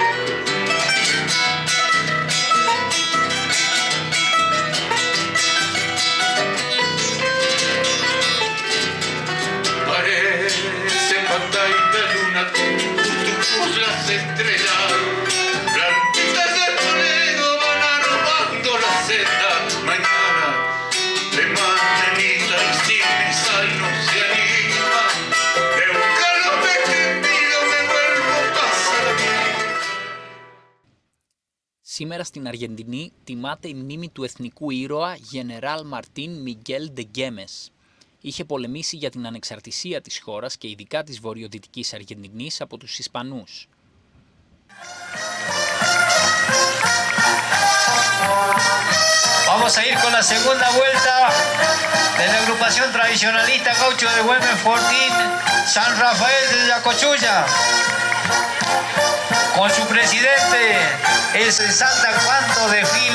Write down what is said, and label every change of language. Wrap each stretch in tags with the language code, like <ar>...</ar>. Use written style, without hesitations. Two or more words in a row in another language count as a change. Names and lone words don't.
<es>Parece pantalla de luna por las estrellas, blanquitas de toledo van aromando la seta. Mañana de manenita y sin misa y no se anima, de un galope tendido me vuelvo a pasar a mí.</es> <el>Σήμερα στην Αργεντινή τιμάται η μνήμη του εθνικού ήρωα Γενεράλ Μαρτίν Μιγγέλ ντε Γκέμες. Είχε πολεμήσει για την ανεξαρτησία της χώρας και ειδικά της βορειοδυτικής Αργεντινής από τους Ισπανούς.</el> <es>Vamos a ir con la segunda vuelta de la agrupación tradicionalista gaucho de Güemes Fortín, San Rafael de Yacochulla, con su presidente, el Santa Cuánto desfile.</es>